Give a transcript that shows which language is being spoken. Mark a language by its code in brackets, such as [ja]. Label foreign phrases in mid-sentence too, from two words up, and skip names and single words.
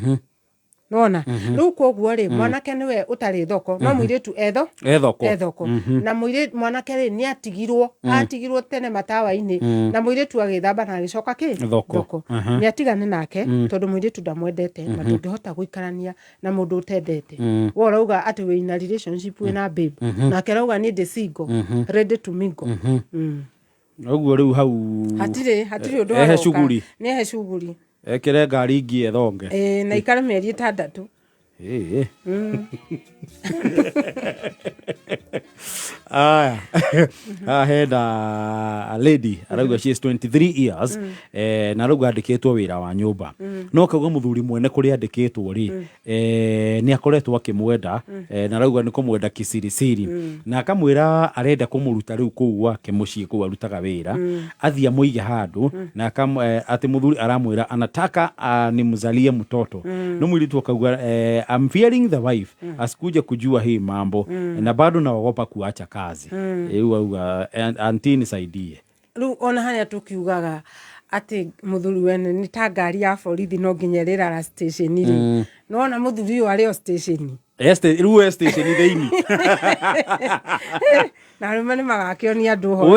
[ki] nona rĩu koguo rĩ mwanake nĩwe ũtarĩ thoko no mũirĩtu ethoko na mwanake rĩ nĩ atigirwo tene matawa-inĩ na mũirĩtu agĩthamba na agĩcoka thoko nĩ atigane nake tondũ mũirĩtu ndamwendete na ndũngĩhota gũikarania na mũndũ ũtendete we ũrauga atĩ wĩ na relationship wĩna babe nake arauga nĩ ndĩ [en] single ready to mingle [ki] ũguo rĩu hau hatirĩ ũndũ wa nĩ ehe shughuli ekere ngari ingĩ ethonge na ikare mĩeri 6 henda [en] a lady [ki] arauga [en] she is 23 years [ki] na arauga andĩkĩtwo wĩra wa nyũmba no kauga mũthuri mwene kũrĩa andĩkĩtwo rĩ nĩ akoretwo akĩmwenda na arauga nĩ kũmwenda kisirisiri na akamwĩra arenda kũmũruta rĩu kũu gwake mũciĩ kũu arutaga wĩra athiĩ amũige handũ na atĩ mũthuri aramwĩra [sw] anataka nimzalie mtoto [ki] no mũirĩtu akauga [en] I'm fearing the wife [sw] asikuja kujua hii mambo na bado naogopa kuacha kazi [ki] auga [sw] Aunty nisaidie [ki] rĩu ona harĩa tũkiugaga atĩ mũthuri wene nĩ ta ngari ya borithi no nginya rĩrara station rĩ no ona mũthuri ũyũ arĩ o station rĩu station thĩinĩ na rĩmwe nĩ magakĩonia andũ ho